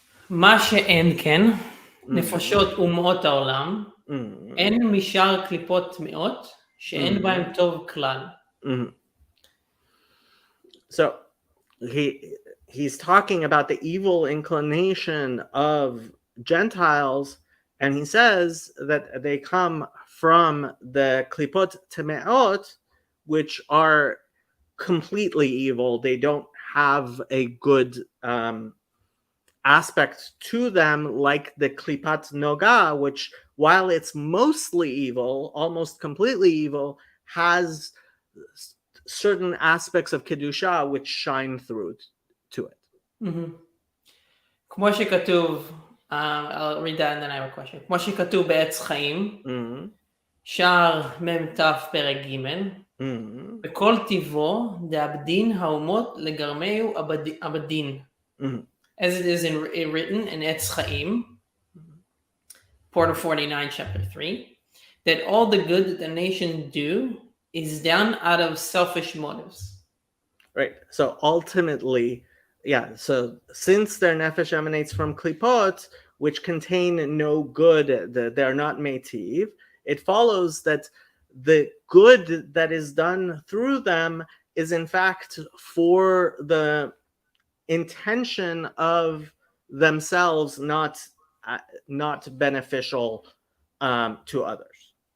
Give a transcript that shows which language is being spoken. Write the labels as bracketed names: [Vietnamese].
[Hebrew] מה שאין כן, נפשות אומות העולם, אין משאר קליפות טמאות, שאין בהם טוב כלל. [English] So he's talking about the evil inclination of Gentiles, and he says that they come from the klipot temeot, which are completely evil. They don't have a good aspect to them, like the klipat noga, which, while it's mostly evil, almost completely evil, has certain aspects of kedusha which shine through to it. [Hebrew] כמו שכתוב, [English] I'll read that and then I have a question. [Hebrew] כמו שכתוב בעץ חיים, שער מ"ת פרק ג', בכל טיבו דאבדין האומות לגרמהו אבדין. [English] As it is written in Etz Chaim, Portal 49, chapter 3, that all the good that the nation do is done out of selfish motives. Right. So ultimately, so since their nefesh emanates from klipot, which contain no good, they're not meitiv, it follows that the good that is done through them is in fact for the intention of themselves, not beneficial to others.